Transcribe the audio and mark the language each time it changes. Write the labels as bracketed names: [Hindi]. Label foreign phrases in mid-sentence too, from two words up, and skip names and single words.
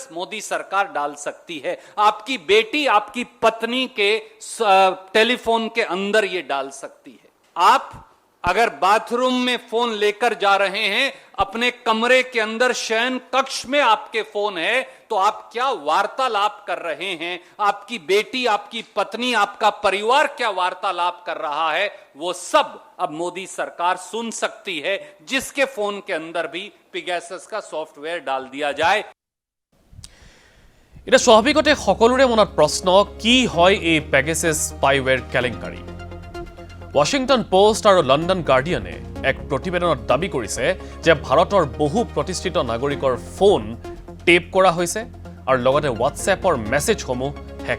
[Hindi] मोदी सरकार डाल सकती है आपकी बेटी आपकी पत्नी के टेलीफोन के अंदर यह डाल सकती है आप अगर बाथरूम में फोन लेकर जा रहे हैं अपने कमरे के अंदर शयन कक्ष में आपके फोन है तो आप क्या वार्तालाप कर रहे हैं आपकी बेटी आपकी पत्नी आपका परिवार क्या वार्तालाप कर रहा है वो सब अब मोदी सरकार सुन सकती है जिसके फोन के अंदर भी पेगासस का सॉफ्टवेयर डाल दिया जाए [Assamese] এটা স্বাভাৱিকতে সকলোৰে মনত প্ৰশ্ন কি হয় এই পেগাছাছ স্পাইৱেৰ কেলেংকাৰী ৱাশ্বিংটন পোষ্ট আৰু লণ্ডন গাৰ্ডিয়ানে এক প্ৰতিবেদনত দাবী কৰিছে যে ভাৰতৰ বহু প্ৰতিষ্ঠিত নাগৰিকৰ [English] phone tap [Assamese] কৰা হৈছে আৰু লগতে হোৱাটছএপৰ মেছেজসমূহ হেক